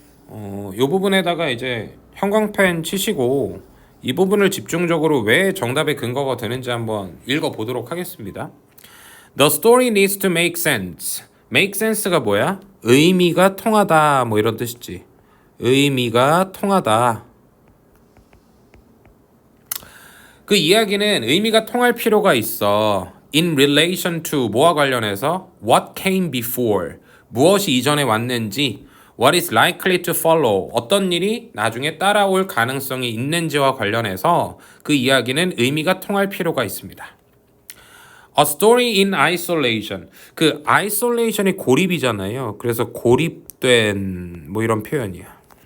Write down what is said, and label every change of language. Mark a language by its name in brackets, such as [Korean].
[Korean] 요 부분에다가 이제 형광펜 치시고 이 부분을 집중적으로 왜 정답의 근거가 되는지 한번 읽어 보도록 하겠습니다. [English] The story needs to make sense. [Korean] make sense가 뭐야? 의미가 통하다 뭐 이런 뜻이지. 의미가 통하다. 그 이야기는 의미가 통할 필요가 있어. [English] In relation to [Korean] 뭐와 관련해서 [English] what came before [Korean] 무엇이 이전에 왔는지 [English] what is likely to follow [Korean] 어떤 일이 나중에 따라올 가능성이 있는지와 관련해서 그 이야기는 의미가 통할 필요가 있습니다. [English] A story in isolation 그 isolation이 [Korean] 고립이잖아요. 그래서 고립된 뭐 이런 표현이야.